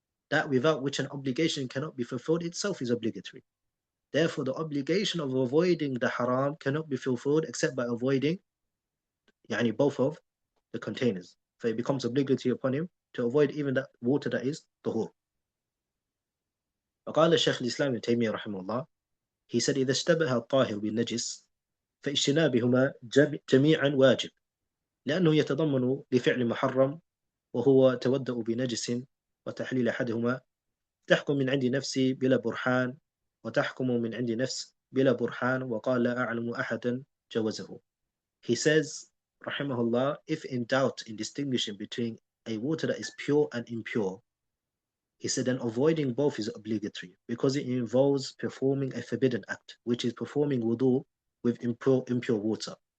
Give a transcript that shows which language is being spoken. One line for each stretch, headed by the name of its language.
English: That without which an obligation cannot be fulfilled itself is obligatory. Therefore, the obligation of avoiding the haram cannot be fulfilled except by avoiding both of the containers. So it becomes obligatory upon him to avoid even that water that is طهور.
Arabic: فقال الشيخ الإسلام ابن تيمية رحمه الله,
English: he said
Arabic: إذا اشتبه الطاهر بالنجس فاجتنابهما جميعا واجب لأنه يتضمن لفعل محرم وهو تودأ بنجس وتحليل أحدهما تحكم من عند نفسي بلا برهان وتحكم من عند نفس بلا برهان وقال لا أعلم أحدا جوزه.
English: He says rahimahullah, if in doubt in distinguishing between a water that is pure and impure, he said then avoiding both is obligatory because it involves performing a forbidden act, which is performing wudu with impure water.